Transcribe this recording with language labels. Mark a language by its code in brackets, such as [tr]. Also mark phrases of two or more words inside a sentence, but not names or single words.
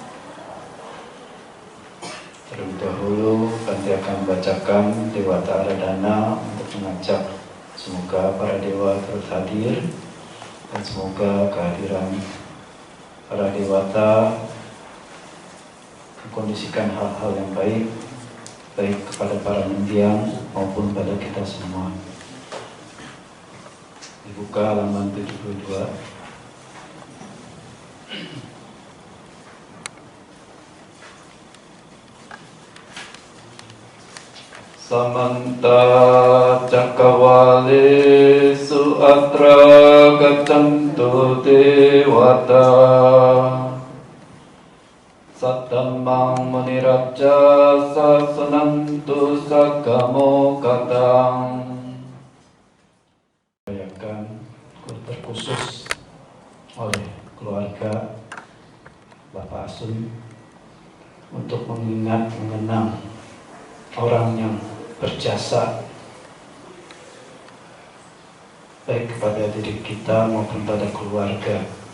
[id] Terlebih dahulu, Bante akan membacakan Dewata Aradhana untuk mengajak semoga para dewa turut hadir, dan semoga kehadiran para dewata mengkondisikan hal-hal yang baik, baik kepada para mendiang maupun pada kita semua. Dibuka halaman 72. [pi] Samanta Cakawalesu atra gacantu dewata Satamang muniraja sasanantu sagamo katang. [id] Rayakan terkhusus oleh keluarga Bapak Asun untuk mengingat, mengenang orang yang berjasa baik kepada diri kita maupun pada keluarga,